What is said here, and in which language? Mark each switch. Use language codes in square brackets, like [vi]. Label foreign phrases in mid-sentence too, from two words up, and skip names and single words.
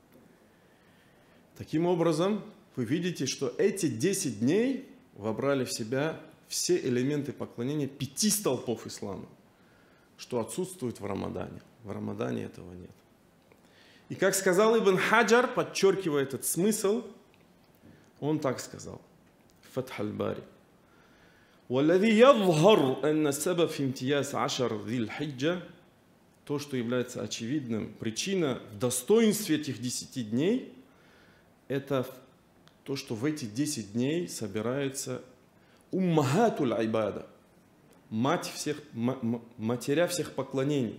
[ru] Таким образом, вы видите, что эти 10 дней вобрали в себя все элементы поклонения 5 столпов ислама, что отсутствует в Рамадане. В Рамадане этого нет. И как сказал Ибн Хаджар, подчеркивая этот смысл, он так сказал: Фатх аль-Бари. [ar] وَالَّذِي يَظْهَرُ أَنَّ السَّبَبَ فِي امْتِيَازِ عَشَرِ ذِي الْحِجَّةِ, [ru] то, что является очевидным, причина в достоинстве этих 10 дней, это то, что в эти 10 дней собирается [ar] أمهات العبادة, [ru] матеря всех поклонений.